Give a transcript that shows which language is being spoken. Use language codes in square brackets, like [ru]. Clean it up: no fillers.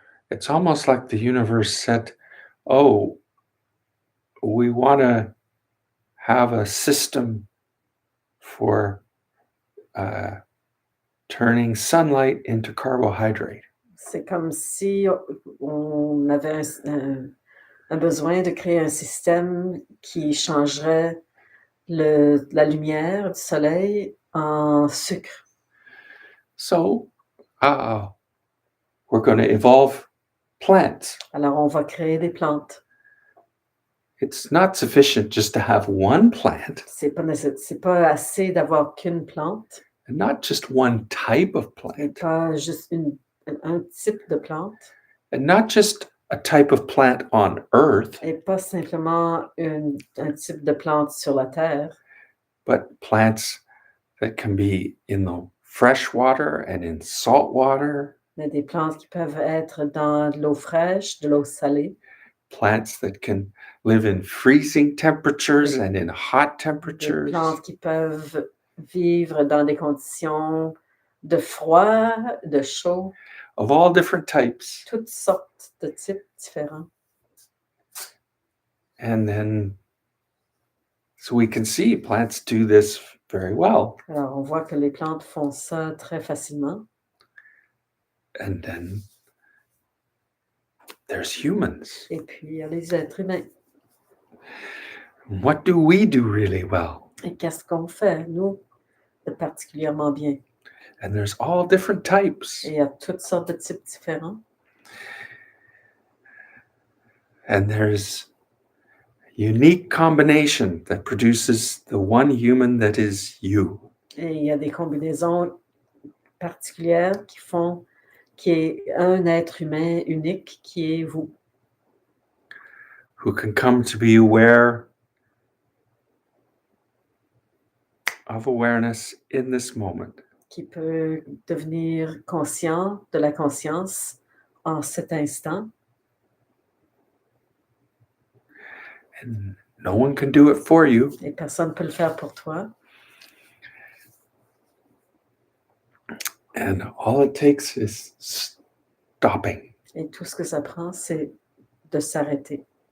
[en] It's almost like the universe said, oh, we want to have a system for turning sunlight into carbohydrate. [fr] C'est comme si on avait un besoin de créer un système qui changerait la lumière du soleil en sucre. [en] So, we're going to evolve plants. [fr] Alors, on va créer des plantes. [en] It's not sufficient just to have one plant. [fr] C'est pas assez d'avoir qu'une plante. [en] And not just one type of [fr] Et [en] plant. [fr] pas juste un type de plante. [en] And not just a type of plant on Earth. [fr] Et pas simplement un type de plante sur la terre. [en] But plants that can be in the fresh water and in salt water. [fr] Mais des plantes qui peuvent être dans de l'eau fraîche, de l'eau salée. [en] Plants that can live in freezing temperatures and in hot temperatures. [fr] Des plantes qui peuvent vivre dans des conditions de froid, de chaud. [en] Of all different types. [fr] Toutes sortes de types différents. [en] And then, so we can see plants do this very well. [fr] Alors, on voit que les plantes font ça très facilement. [en] And then there's humans. [fr] Et puis, il y a les êtres humains. [en] What do we do really well? [fr] Et qu'est-ce qu'on fait, nous, de particulièrement bien? [en] And there's all different types. [fr] Et il y a toutes sortes de types différents. [en] And there's a unique combination that produces the one human that is you. [fr] Et il y a des combinaisons particulières qui font qu'il y ait un être humain unique qui est vous, [en] Who can come to be aware of awareness in this moment. [fr] qui peut devenir conscient de la conscience en cet instant. [en] And no one can do it for you. [fr] Et personne ne peut le faire pour toi. [en] And all it takes is stopping. [fr] Et tout ce que ça prend, c'est de s'arrêter.